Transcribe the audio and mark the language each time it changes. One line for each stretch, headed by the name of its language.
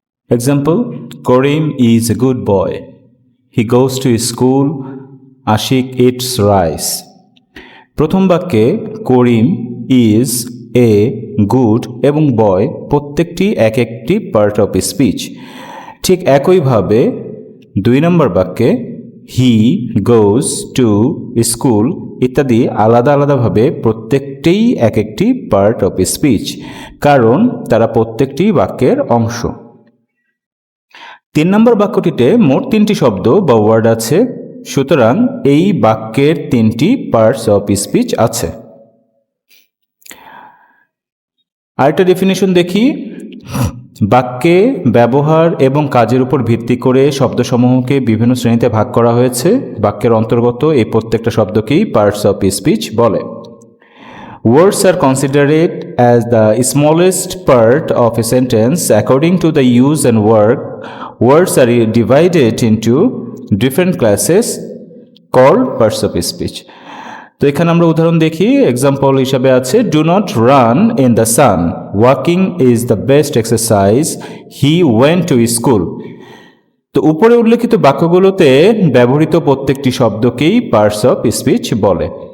English: Example: Karim is a good boy. He goes to school. Ashik eats rice.
Bangla: প্রথম বাক্যে করিম
English: is a good
Bangla: এবং বয় প্রত্যেকটি এক একটি পার্ট অফ স্পিচ। ঠিক একইভাবে দুই নম্বর বাক্যে
English: he goes to school
Bangla: ইত্যাদি আলাদা আলাদাভাবে প্রত্যেকটিই এক একটি পার্ট অফ স্পিচ, কারণ তারা প্রত্যেকটি বাক্যের অংশ। তিন নম্বর বাক্যটিতে মোট তিনটি শব্দ বা ওয়ার্ড আছে, সুতরাং এই বাক্যের তিনটি পার্টস অফ স্পিচ আছে। আরেকটা ডেফিনেশন দেখি। বাক্যে ব্যবহার এবং কাজের উপর ভিত্তি করে শব্দসমূহকে বিভিন্ন শ্রেণীতে ভাগ করা হয়েছে। বাক্যের অন্তর্গত এই প্রত্যেকটা শব্দকেই পার্টস অফ স্পিচ বলে।
English: Words are considered as the smallest part of a sentence according to the use and work. Words are divided into different classes called parts of speech.
Bangla: তো এখানে আমরা উদাহরণ দেখি। এক্সাম্পল হিসাবে আছে
English: Do not run in the sun, walking is the best exercise, he went to school.
Bangla: তো উপরে উল্লেখিত বাক্যগুলোতে ব্যবহৃত প্রত্যেকটি শব্দকেই পার্টস অফ স্পিচ বলে।